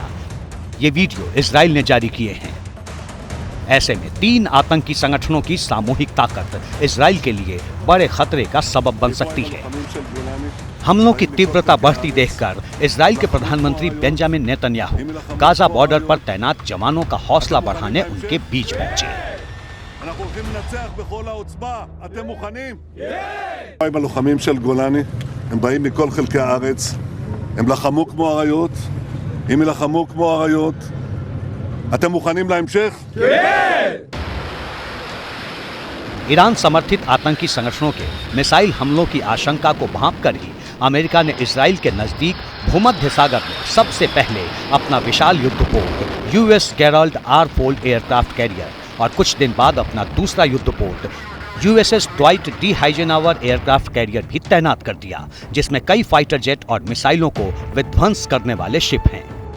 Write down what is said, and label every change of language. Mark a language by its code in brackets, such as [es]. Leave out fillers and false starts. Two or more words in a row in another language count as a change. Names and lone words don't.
[hi] ये वीडियो इजराइल ने जारी किए हैं। ऐसे में 3 आतंकी संगठनों की सामूहिक ताकत इजराइल के लिए बड़े खतरे का सबब बन सकती है। हमलों की तीव्रता बढ़ती देखकर इजराइल के प्रधानमंत्री बेंजामिन नेतन्याहू गाजा बॉर्डर पर तैनात जवानों का हौसला बढ़ाने उनके बीच पहुंचे। [he] הלוחמים של גולני, הם באים מכל חלקי הארץ, הם לחמו כמו אריות, אם ילחמו כמו אריות, אתם מוכנים להמשך? [hi] ईरान समर्थित आतंकी संगठनों के मिसाइल हमलों की आशंका को भांपकर ही अमेरिका ने इजराइल के नजदीक भूमध्य सागर में सबसे पहले अपना विशाल युद्धपोत यूएस गेराल्ड आर फोल्ड [en] aircraft carrier [hi] और कुछ दिन बाद अपना दूसरा युद्धपोत यूएसएस ड्वाइट डी हाइजेनहावर [en] aircraft carrier [hi] भी तैनात कर दिया, जिसमें कई [en] fighter jet [hi] और मिसाइलों को विध्वंस करने वाले शिप हैं।